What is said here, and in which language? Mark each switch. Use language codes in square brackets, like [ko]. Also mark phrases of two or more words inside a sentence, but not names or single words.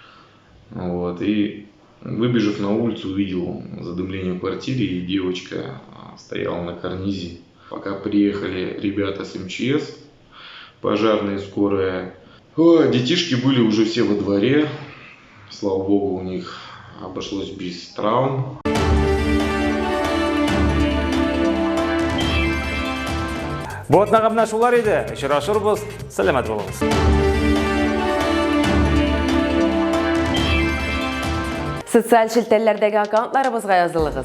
[ru] И выбежав на улицу, увидел задымление в квартире, и девочка стояла на карнизе. Пока приехали ребята с МЧС, пожарные, скорая, детишки были уже все во дворе. Слава богу, у них обошлось без травм. [tt] Бу атнага менә шулар иде. Очрашырбыз. Сәламәт булыгыз. Социаль шелтәлләрдәге аккаунтларыбызга язылыгыз.